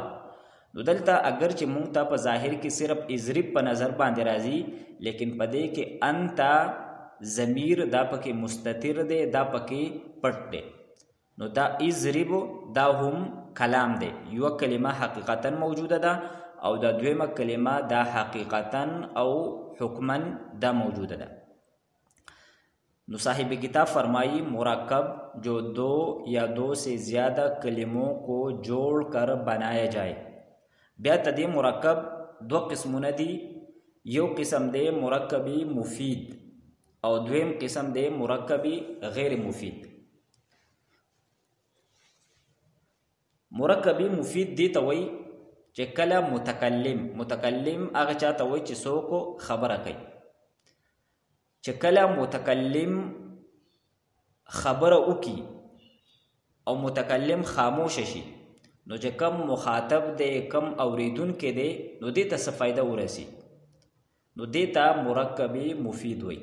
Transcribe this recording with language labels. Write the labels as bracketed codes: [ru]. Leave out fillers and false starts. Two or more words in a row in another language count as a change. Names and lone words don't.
[ps] نو دلته اگر چې مونږ ته په ظاهر کې صرف اضرب په نظر باندې راځي، لیکن په دې کې انت ضمیر دا پکې مستتر دی، دا پکې پټ دی. نو دا اضرب دا هم کلام دی، یو کلمه حقیقتاً موجوده ده او دا دویمه کلمه دا حقیقتاً او حکماً دا موجوده ده. نو صاحب کتاب فرمائی [ur] مرکب جو دو یا دو سے زیادہ کلموں کو جوڑ کر بنایا جائے. [ps] بیا تدی مرکب دو قسمونه دی، یو قسم دی مرکبی مفید او دویم قسم دی مرکبی غیر مفید. مرکبی مفید دی ته وایي چې کله متکلم هغه چاته وایي چې څوک خبره کوي، چې کله متکلم خبره وکي او متکلم خاموش شي، نو چې کم مخاطب دی، کم اوریدونکی دی، نو دې ته څه فایده ورسي، نو دې ته مرکبی مفید وایي.